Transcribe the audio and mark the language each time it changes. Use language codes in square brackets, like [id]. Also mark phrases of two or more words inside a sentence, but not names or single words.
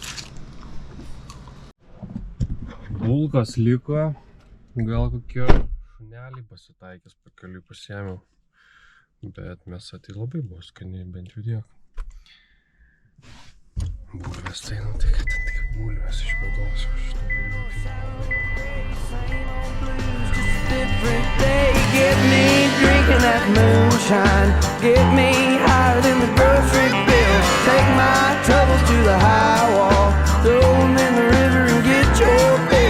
[lt] Bulkas liko, gal kokie šuneliai pasitaikys, pakeliui pasiėmiau. Bet mėsa tai labai buvo skaniai, bent jau tiek. Bulvės tai, nu tai kad ten tik bulvės iš bėdos šitą [en] Different day, get me drinking that moonshine, get me higher than the grocery bill, take my troubles to the high wall, throw them in the river and get your fill.